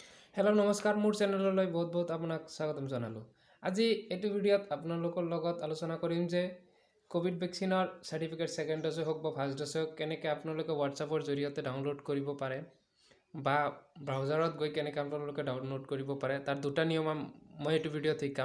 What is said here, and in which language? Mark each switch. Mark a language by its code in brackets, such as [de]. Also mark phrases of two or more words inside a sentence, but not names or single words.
[as] হেল' নমস্কাৰ মোৰ চেনেললৈ বহুত বহুত আপনাক স্বাগতম জনালো। আজি এটো ভিডিওত আপোনালোকৰ লগত আলোচনা কৰিম যে কোভিড ভ্যাকচিনৰ সাৰ্টিফিকেট [en] second dose [as] হোক বা [en] first dose [as] হোক কেনেকৈ আপোনালোকে WhatsAppৰ জৰিয়তে ডাউনলোড কৰিব পাৰে বা ব্ৰাউজাৰত গৈ কেনেকৈ আপোনালোকে ডাউনলোড কৰিব পাৰে তাৰ দুটা নিয়ম মই এটো ভিডিওত শিকাম।